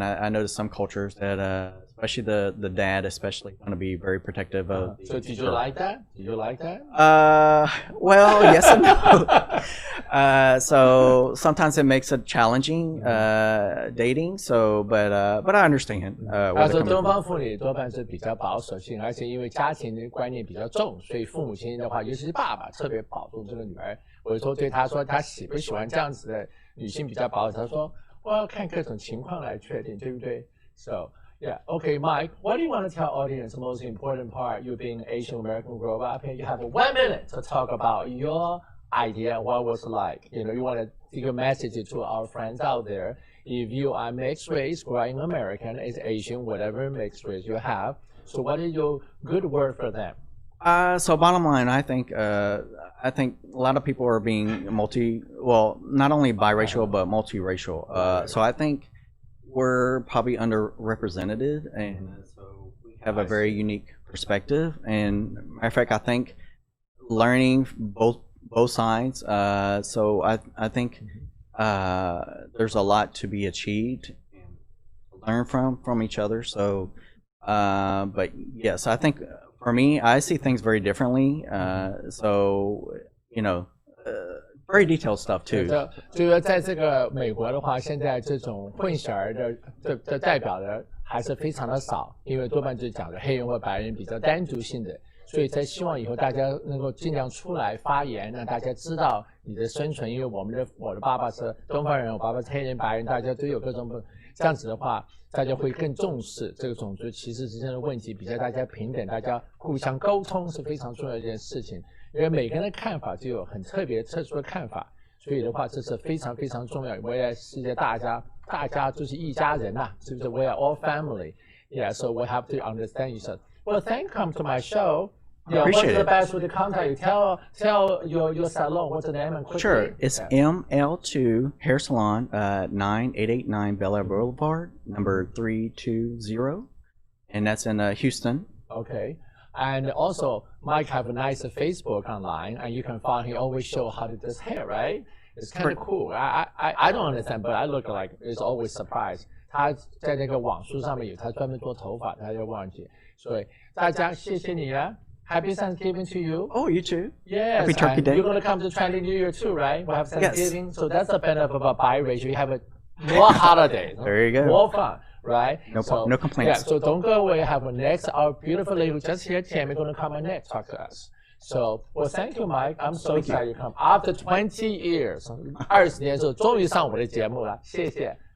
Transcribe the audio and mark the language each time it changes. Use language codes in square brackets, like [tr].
[en] I noticed some cultures that, especially the dad, especially, want to be very protective of. So did you like that? Did you like that? Well, yes and no. So sometimes it makes it challenging dating. So, but I understand. [zh] 他说东方妇女多半是比较保守性，而且因为家庭的观念比较重，所以父母亲的话，尤其是爸爸特别保重这个女儿。我说对他说他喜不喜欢这样子的女性比较保守，他说我要看各种情况来确定，对不对 ？ [en] So yeah, okay, Mike, what do you want to tell audience the most important part? You being Asian American grow up, and you have 1 minute to talk about your idea, what was like. You know, you want to give a message to our friends out there. If you are mixed race, growing American, is Asian, whatever mixed race you have. So what is your good word for them? So bottom line, I think a lot of people are being not only biracial but multiracial. So I think we're probably underrepresented, and so we have a very unique perspective. And matter of fact, I think learning both sides. So I think there's a lot to be achieved and learn from each other. So, but yes, I think. For me, I see things very differently. So, you know, very detailed stuff too. [zh] 就是在这个美国的话，现在这种混血儿的代表的还是非常的少，因为多半就是讲的黑人或白人比较单独性的，所以在希望以后大家能够尽量出来发言，让大家知道你的生存。因为我的爸爸是东方人，我爸爸是黑人、白人，大家都有各种不这样子的话。大家会更重视这个种族歧视之间的问题，比较大家平等，大家互相沟通是非常重要的一件事情。因为每个人的看法就有很特别特殊的看法，所以的话这是非常非常重要。未来世界大家就是一家人呐，是不是 ？ [en] We are all family. Yeah, so we have to understand each other. Well, thank you come to my show. Yeah, what's the best way to contact you? Tell your salon what's the name and quickly. Sure, it's ML2 Hair Salon, 9889 Bel Air Boulevard, number 320, and that's in Houston. Okay, and also Mike have a nice Facebook online, and you can find he always show how to do his hair, right? It's kind of cool. I don't understand, but I look like it's always surprised. 他在那个网书上面有，他专门做头发，他就忘记，所以大家谢谢你啊。 Happy Thanksgiving to you. Oh, you too. Yes. Happy Turkey Day. You're going to come to Chinese New Year too, right? We'll have Thanksgiving. Yes. So that's the benefit of a biracial. You have more holidays. There you go. More fun, right? No complaints. Yeah, so don't go away. Have our beautiful lady who just here, Tammy, going to come and next talk to us. So, well, thank you, Mike. I'm so excited you come. After 20 years, [zh] 20年之后，终于上我的节目了，谢谢。